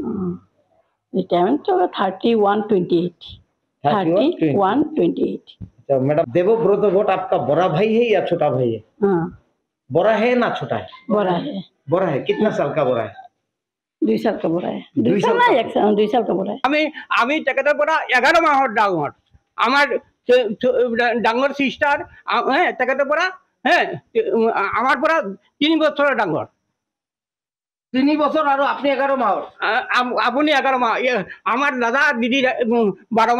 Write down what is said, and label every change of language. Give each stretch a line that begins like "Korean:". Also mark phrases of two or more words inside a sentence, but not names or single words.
Hindi: तो 31/28 31/28 तो मैडम देवव्रत भट्ट आपका बड़ा भाई है या छोटा भाई है? हाँ बड़ा है ना छोटा है? बड़ा है। बड़ा है कितना साल का बड़ा है? 2 साल का बड़ा है 2 साल ना 2 साल का बड़ा है
Assamese: আমি তেখেতৰ পৰা 11 মাহৰ ডাঙৰ আমাৰ ডাঙৰ সিস্টাৰ তেখেতৰ পৰা আমাৰ পৰা 3 বছৰৰ ডাঙৰ
Bangla: 3 বছর আর আপনি 11 মাহ
Assamese: আপুনি 11 মাহ আমাৰ দাদা দিদি 12 মাহৰ ডিফাৰেন্স